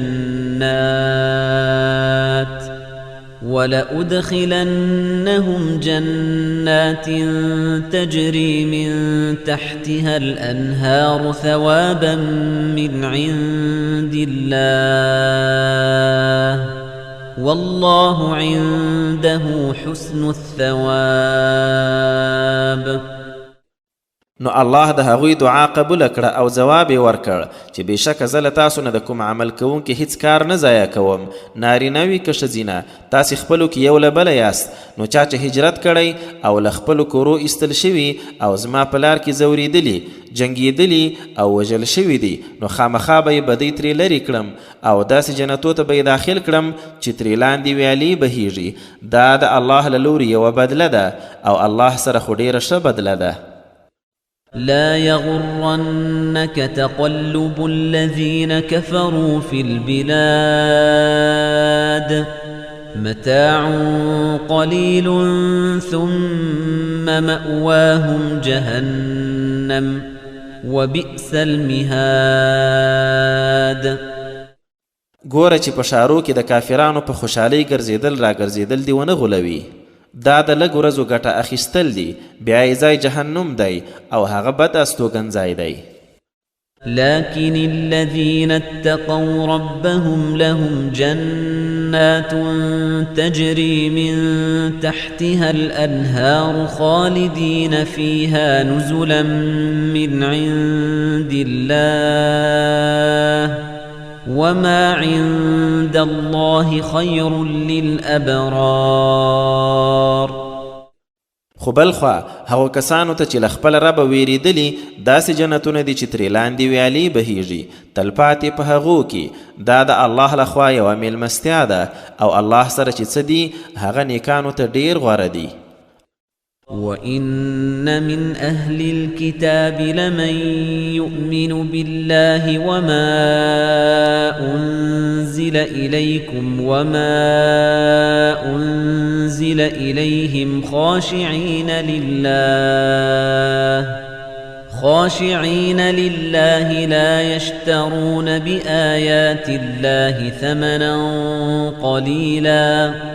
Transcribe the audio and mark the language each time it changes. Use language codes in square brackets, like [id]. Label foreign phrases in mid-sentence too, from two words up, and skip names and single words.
[ar] جنات تجري من تحتها الأنهار ثوابا من عند الله والله عنده حسن الثواب. [ps] نو الله د هغوی دعا قبول کړه او ځواب یې ورکړ چې بېشکه زه له تاسو نه د کوم عمل کوونکي هیڅ کار نه ضایع کوم، نارینه وي که ښځینه، تاسې خپلو کې یو له بله یاست. نو چا چې هجرت کړی او له خپلو کورو ایستل شوي او زما په لار کې ځورېدلي، جنګېدلي او وژل شوي دي، نو خامخا به یې بدۍ ترې لرې کړم او داسې جنتو ته به یې داخل کړم چې ترې لاندې ویالې بهیږي. دا د الله له لورې یوه بدله ده او الله سره خو ډېره ښه بدله ده. [ar] لا يغرنك تقلب الذين كفروا في البلاد متاع قليل ثم مأواهم جهنم وبئس المهاد [ps] ګوره چې په ښارو کې د کافرانو په خوشحالۍ ګرځېدل را ګرځېدل دې ونه غولوي دا د لږ ورځو ګټه اخیستل دي بیا یې ځای جهنم دی او هغه بد استوګنځای دی [ar] لكن الذين اتقوا ربهم لهم جنات تجري من تحتها الأنهار خالدين فيها نزلا من عند الله وما عند الله خير للأبرار [ps] خو بلخوا هغو کسانو ته چې له خپل ربه ویریدلي داسې جنتونه دي چې ترې لاندې ویالې بهیږي تلپاتې په هغو کې دا د الله لخوا یوه میلمستیا ده او الله سره چې څه دي هغه نیکانو ته ډیر غوره دي [ar] وَإِنَّ مِنْ أَهْلِ الْكِتَابِ لَمَنْ يُؤْمِنُ بِاللَّهِ وَمَا أُنْزِلَ إِلَيْكُمْ وَمَا أُنْزِلَ إِلَيْهِمْ خاشعين لله لا يشترون بآيات الله ثمنا قليلا